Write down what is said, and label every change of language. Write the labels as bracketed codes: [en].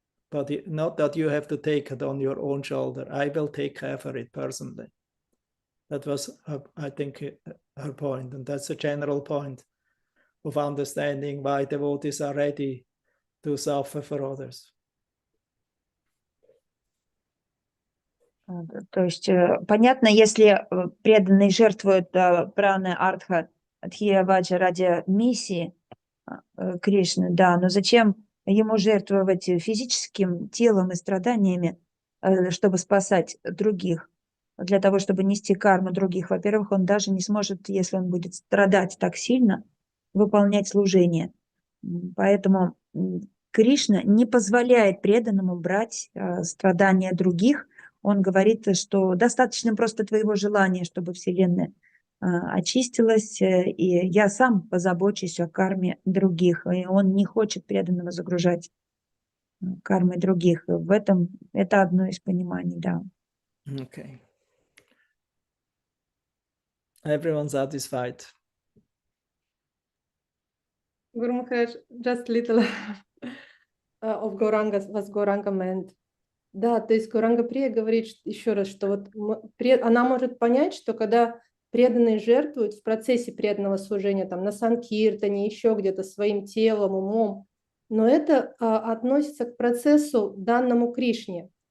[en] But not that you have to take it on your own shoulder. I will take care for it personally." That was, I think, her point. And that's a general point of understanding why devotees are ready to suffer for others. [ru] То есть понятно, если преданные жертвуют праны, артха, дхия, ваджа ради миссии Кришны, да, но зачем ему жертвовать физическим телом и страданиями, чтобы спасать других, для того, чтобы нести карму других? Во-первых, он даже не сможет, если он будет страдать так сильно, выполнять служение. Поэтому Кришна не позволяет преданному брать страдания других. Он говорит, что достаточно просто твоего желания, чтобы Вселенная очистилась, и я сам позабочусь о карме других. И он не хочет преданного загружать кармой других. В этом это одно из пониманий, да. [en] Okay. Everyone satisfied? Guru Maharaj, just little of Gauranga, what Gauranga meant. [ru] Да, то есть Гуранга Прия говорит еще раз, что вот она может понять, что когда преданные жертвуют в процессе преданного служения, там, на санкиртане, еще где-то своим телом, умом, но это относится к процессу данному Кришне.